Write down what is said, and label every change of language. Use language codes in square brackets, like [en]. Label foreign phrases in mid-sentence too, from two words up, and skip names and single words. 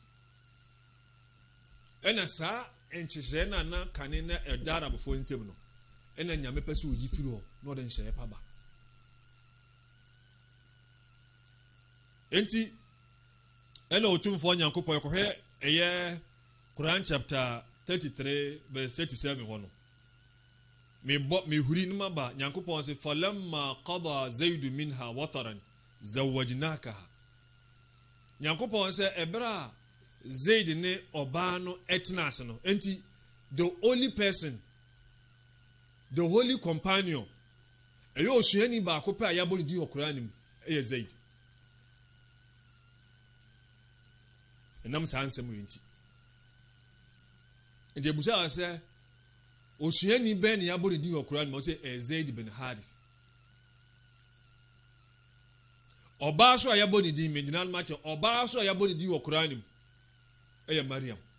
[ak] ɛna saa enkyesɛ na kane na ɛda arabofo ntem no ɛna nyame pɛ sɛ oyi firi hɔ na ɔde nhyɛ pa ba enti ɛna otumfoɔ Nyankopɔn ɛkɔhwɛ ɛyɛ Quran chapter 33 verse 37 hɔ no me huri no maba Nyankopɔn sɛ [ar] فلما قضى زيد منها وطرا زوجناكها [ak] Nyankopɔn sɛ ɛbra a Zaid ne ɔbaa no ɛtena ase no enti [en] the only person the holy companion [ak] ɛyɛ osuani baako pɛ a yɛabɔ ne din wɔ Quran mu ɛyɛ Zaid ɛnam saa nsɛm yɛ nti nti ebusa sɛ osuani bɛn ne yɛabɔ ne din wɔ Quran mu ɔsɛ Zaid bin Harith ɔbaa so a yɛabɔ ne din megyina no makyɛ ɔbaa so a yɛabɔ ne din wɔ Quran mu ɛyɛ Mariam